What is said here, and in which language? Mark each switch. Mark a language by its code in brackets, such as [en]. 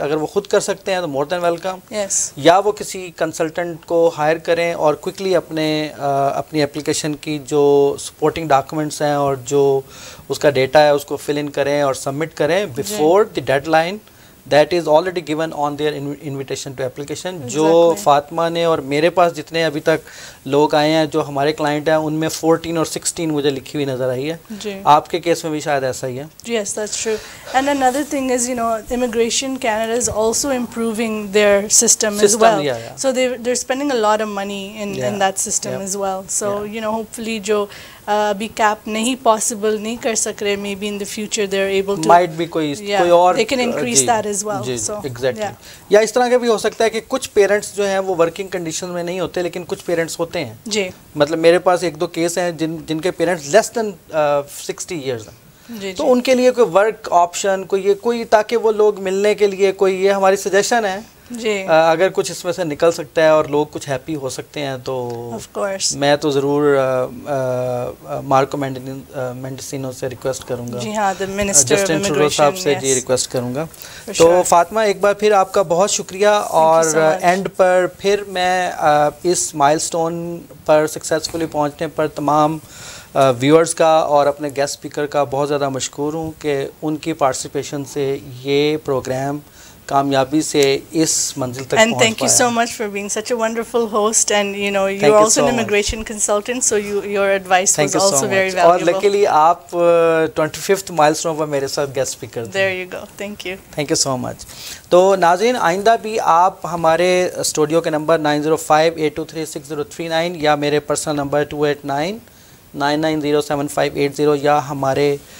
[ur] اگر وہ خود کر سکتے ہیں تو [en] more then welcome, [ur] یا وہ کسی کنسلٹنٹ کو ہائر کریں اور کوئکلی اپنی اپلیکیشن کی جو سپورٹنگ ڈاکومنٹس ہیں اور جو اس کا ڈیٹا ہے اس کو فل ان کریں اور سبمٹ کریں [en] Before the deadline that is already given on their invitation to application. [ur] جو فاطمہ نے اور میرے پاس جتنے ابھی تک لوگ آئے ہیں جو ہمارے کلائنٹ ہیں ان میں 14 اور 16 مجھے لکھی ہوئی نظر آئی ہے. آپ کے کیس میں بھی شاید ایسا ہی ہے. [en] Yes, that's true. And another thing is, you know, Immigration Canada is also improving their system as well. So they're spending a lot of money in that system as well. So you know, hopefully [ur] جو ابھی cap نہیں possible نہیں کر سک رہے, [en] may be in the future they are able to might be [ur] کوئی اور [en] They can increase that as well. So exactly, [ur] یا اس طرح کا بھی ہو سکتا ہے کہ کچھ پیرنٹس جو ہیں وہ ورکنگ کنڈیشن میں نہیں ہوتے لیکن کچھ پیرنٹس ہوتے ہیں. جی, مطلب میرے پاس ایک دو کیس ہیں جن کے پیرنٹس [en] less than 60 years [ur] ہیں, تو ان کے لیے کوئی ورک آپشن کوئی تاکہ وہ لوگ ملنے کے لیے کوئی, یہ ہماری سجیشن ہے جی اگر کچھ اس میں سے نکل سکتا ہے اور لوگ کچھ ہیپی ہو سکتے ہیں تو میں تو ضرور مارکو مینڈیسینو سے ریکویسٹ کروں گا, جی ہاں جسٹن ٹروڈو صاحب سے جی ریکویسٹ کروں گا. تو فاطمہ ایک بار پھر آپ کا بہت شکریہ, اور اینڈ پر پھر میں اس مائل سٹون پر سکسیزفلی پہنچنے پر تمام ویورز کا اور اپنے گیسٹ اسپیکر کا بہت زیادہ مشکور ہوں کہ ان کی پارٹیسپیشن سے یہ پروگرام کامیابی سے اس منزل تک پہنچ پایا. [en] And thank you so much for being such a wonderful host, and you know you're also an immigration consultant, so your advice was also very valuable. [ur] اور luckily آپ 25th milestone پر میرے ساتھ گیسٹ اسپیکر تھے. [en] There you go. Thank you. Thank you so much. [ur] تو ناظرین آئندہ بھی آپ ہمارے اسٹوڈیو کے نمبر 9058236039 یا میرے پرسنل نمبر 2899907580 یا ہمارے